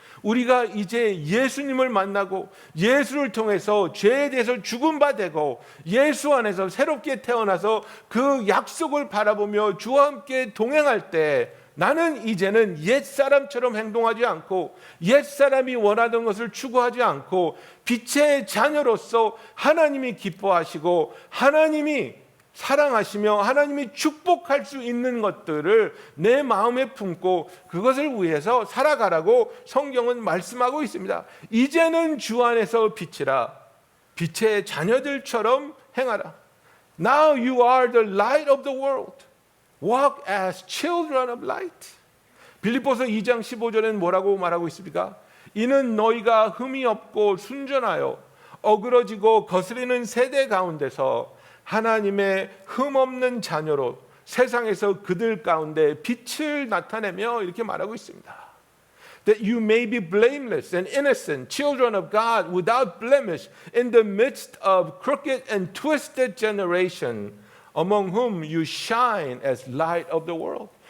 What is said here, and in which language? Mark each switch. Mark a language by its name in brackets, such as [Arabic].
[Korean] 우리가 이제 예수님을 만나고 예수를 통해서 죄에 대해서 죽은 바 되고 예수 안에서 새롭게 태어나서 그 약속을 바라보며 주와 함께 동행할 때 나는 이제는 옛사람처럼 행동하지 않고 옛사람이 원하던 것을 추구하지 않고 빛의 자녀로서 하나님이 기뻐하시고 하나님이 사랑하시며 하나님이 축복할 수 있는 것들을 내 마음에 품고 그것을 위해서 살아가라고 성경은 말씀하고 있습니다. 이제는 주 안에서 빛이라 빛의 자녀들처럼 행하라. [English] Now you are the light of the world. Walk as children of light. [Korean] 빌립보서 2장 15절에는 뭐라고 말하고 있습니까? 이는 너희가 흠이 없고 순전하여 어그러지고 거스리는 세대 가운데서 하나님의 흠없는 자녀로 세상에서 그들 가운데 빛을 나타내며 이렇게 말하고 있습니다. [English] That you may be blameless and innocent, children of God without blemish in the midst of crooked and twisted generation, among whom you shine as light of the world.